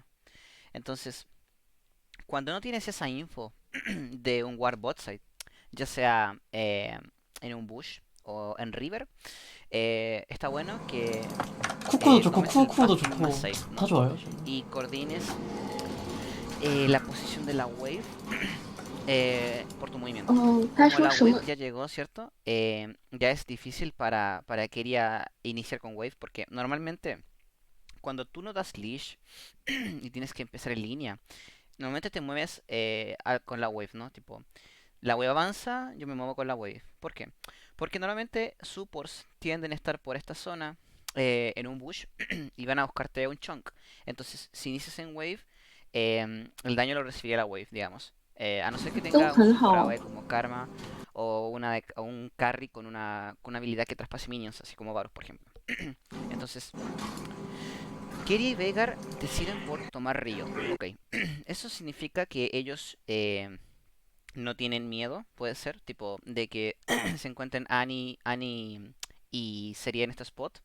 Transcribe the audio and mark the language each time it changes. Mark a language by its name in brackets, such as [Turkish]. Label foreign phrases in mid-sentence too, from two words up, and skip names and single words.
[Spanish] Entonces, cuando no tienes esa info de un [English] ward bot side, [Spanish] ya sea en un bush o en river, está bueno que [Korean] 쿠쿠도 좋고 [Spanish] tomes el [Korean] 쿠쿠도 [Spanish] pathing más [Korean] 좋고 [Spanish] safe, [Korean] 다 [Spanish] ¿no? [Korean] 좋아요. 저는. [Spanish] Y coordines la posición de la wave por tu movimiento. [Chinese] 嗯，他 [Spanish] Como [Chinese] 说 [Spanish] la [Chinese] 什 [Spanish] wave [Chinese] 么？ [Spanish] ya llegó, ¿cierto? Ya es difícil para Keria iniciar con wave porque normalmente cuando tú no das leash y tienes que empezar en línea, normalmente te mueves con la wave, ¿no? Tipo, la wave avanza, yo me muevo con la wave. ¿Por qué? Porque normalmente supports tienden a estar por esta zona en un bush y van a buscarte un chunk. Entonces, si inicias en wave, el daño lo recibiría la wave, digamos. A no ser que [Chinese] 都 [Spanish] tenga un [Chinese] 很 [Spanish] super [Chinese] 好。 [Spanish] AOE como Karma o un carry con una habilidad que traspase minions, así como Varus, por ejemplo. Entonces, Keria y Veigar deciden por tomar Río. Ok, eso significa que ellos no tienen miedo, puede ser, tipo, de que se encuentren Annie y Seria en este spot.